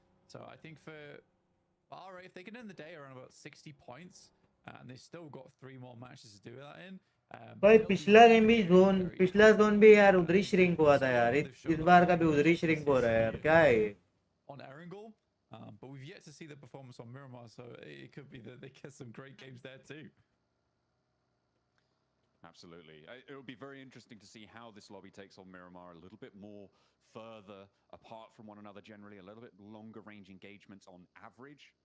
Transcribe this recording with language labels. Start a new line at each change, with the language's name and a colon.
English: So I think for R8, if they can end the day around about 60 points, and they've still got 3 more matches to do that in.
Hindi: भाई पिछला game भी पिछला zone भी यार उधर ही shrink हुआ था यार इस बार का भी उधर ही श्रिंक हो रहा है यार क्या है ये
English: on Erangel, but we've yet to see the performance on Miramar, so it could be that they get some great games there too. Absolutely. It will be very interesting to see how this lobby takes on Miramar, a little bit more further apart from one another generally, a little bit longer range engagements on average.